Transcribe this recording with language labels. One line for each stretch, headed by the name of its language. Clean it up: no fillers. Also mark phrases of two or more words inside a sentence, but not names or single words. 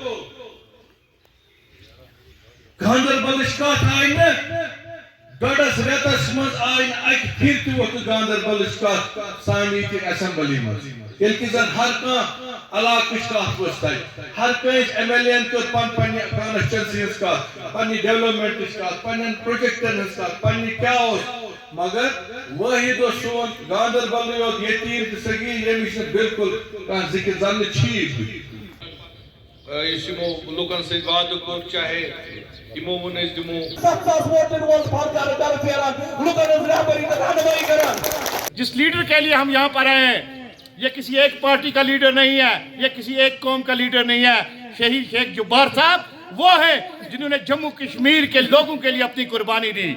Kashmiri: گاندربل کت آئی نا ڈوڈس ریتس مز آئی اکہ پھر تہ وقت گاندربل کت سانی اسمبلی مز یل کہ زن ہر کان علاقہ کت وس تک ہر کس ایم ایل اے کر پنہ کانسٹیچوئنسی ہز کت پنہ ڈیولپمنٹ کت پنہ پروجیکٹن ہز کت پنہ کیا مگر واحد سون گاندربل یوت یتیم تو سگیر یمس بالکل کھانا ذکر زن چھی اس لوکن ست وعدہ کور چاہے یمو ون اس دمو
Urdu: جس لیڈر کے لیے ہم یہاں پر آئے ہیں یہ کسی ایک پارٹی کا لیڈر نہیں ہے، یہ کسی ایک قوم کا لیڈر نہیں ہے. شہید شیخ جبار صاحب وہ ہیں جنہوں نے جموں کشمیر کے لوگوں کے لیے اپنی قربانی دی.